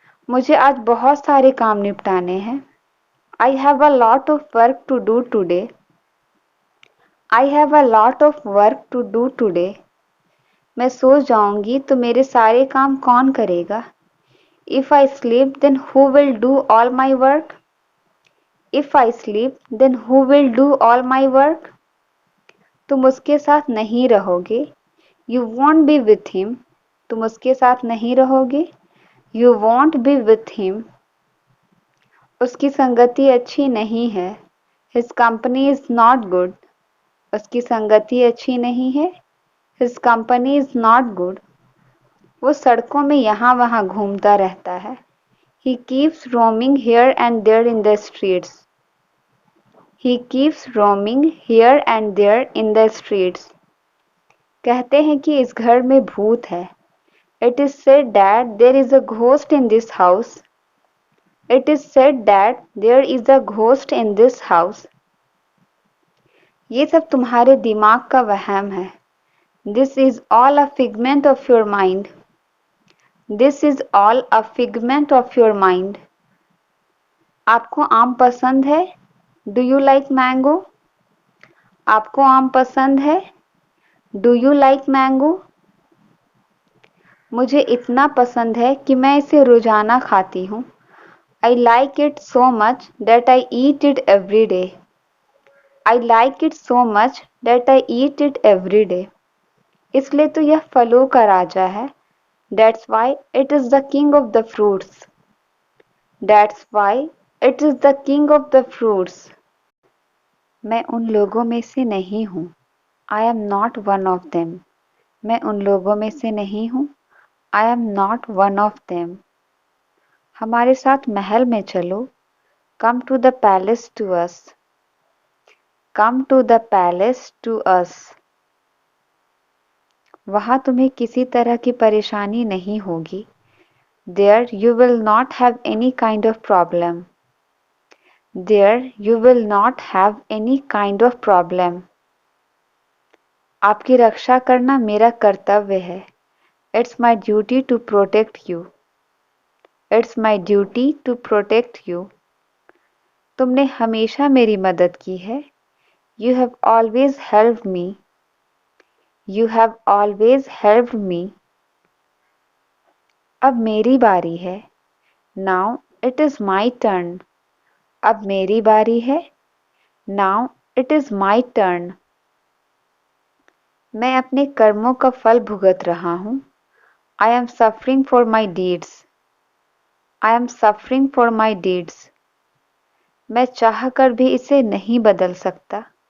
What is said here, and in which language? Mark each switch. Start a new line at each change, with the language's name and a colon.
Hindi: मुझे आज बहुत सारे काम निपटाने हैं.
English: I have a lot of work to do today. I have a lot of work to do today.
Hindi: मैं सो जाऊंगी तो मेरे सारे काम कौन करेगा?
English: If I sleep, then who will do all my work? If I sleep, then who will do all my work?
Hindi: तुम उसके साथ नहीं रहोगे.
English: You won't be with him.
Hindi: तुम उसके साथ नहीं रहोगे.
English: You won't be with him.
Hindi: उसकी संगति अच्छी नहीं है.
English: His company is not good.
Hindi: उसकी संगति अच्छी नहीं है.
English: His company is not good.
Hindi: वो सड़कों में यहाँ वहाँ घूमता रहता है.
English: He keeps roaming here and there in the streets. He keeps roaming here and there in the streets.
Hindi: कहते हैं कि इस घर में भूत है.
English: It is said that there is a ghost in this house. It is said that there is a ghost in this house.
Hindi: ये सब तुम्हारे दिमाग का वहम है.
English: This is all a figment of your mind. This is all a figment of your mind.
Hindi: आपको आम पसंद है?
English: Do you like mango?
Hindi: आपको आम पसंद है?
English: Do you like mango?
Hindi: मुझे इतना पसंद है कि मैं इसे रोजाना खाती हूँ.
English: I like it so much that I eat it every day. I like it so much that I eat it every day.
Hindi: इसलिए तो यह फलों का राजा है.
English: That's why it is the king of the fruits. That's why It is the king of the fruits.
Hindi: मैं उन लोगों में से नहीं हूँ.
English: I am not one of them.
Hindi: मैं उन लोगों में से नहीं हूँ.
English: I am not one of them.
Hindi: हमारे साथ महल में चलो.
English: Come to the palace to us. Come to the palace to us.
Hindi: वहाँ तुम्हें किसी तरह की परेशानी नहीं होगी.
English: There you will not have any kind of problem. There you will not have any kind of problem.
Hindi: आपकी रक्षा करना मेरा कर्तव्य है.
English: It's my duty to protect you. It's my duty to protect you.
Hindi: तुमने हमेशा मेरी मदद की है.
English: You have always helped me. You have always helped me.
Hindi: अब मेरी बारी है.
English: Now it is my turn.
Hindi: अब मेरी बारी है.
English: Now it is my turn.
Hindi: मैं अपने कर्मों का फल भुगत रहा हूँ.
English: I am suffering for my deeds. I am suffering for my deeds.
Hindi: मैं चाहकर भी इसे नहीं बदल सकता.